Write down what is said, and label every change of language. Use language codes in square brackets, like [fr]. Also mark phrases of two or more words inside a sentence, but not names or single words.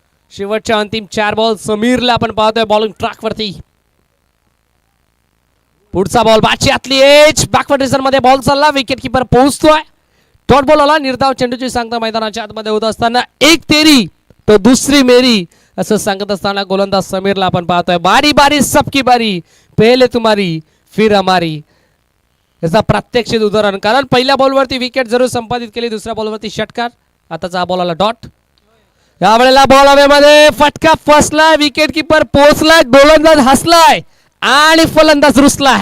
[mr] शेवटच्या अंतिम 4 बॉल समीरला आपण पाहतोय [en] bowling track [mr] वरती. पुढचा बॉल बाची आतली एज [en] backward region [mr] मध्ये बॉल चालला. [en] wicket keeper [mr] पोहोचतोय. [en] dot ball [mr] आला. निर्धाव चेंडूची सांगता मैदानाच्या आतमध्ये होत असताना [hi] एक तेरी तो दुसरी मेरी [mr] असं सांगत असताना गोलंदाज समीरला आपण पाहतोय. [hi] बारी बारी सबकी बारी पहिले तुम्हारी फिर हमारी [mr] याचा प्रात्यक्षिक उदाहरण. कारण पहिल्या बॉलवरती विकेट जरूर संपादित केली. दुसऱ्या बॉलवरती षटकार. आताचा हा बॉल आला डॉट. यावेळेला बॉल हवेमध्ये फटका फसलाय. [en] wicket keeper [mr] पोहोचलाय. गोलंदाज हसलाय आणि फलंदाज रुसलाय.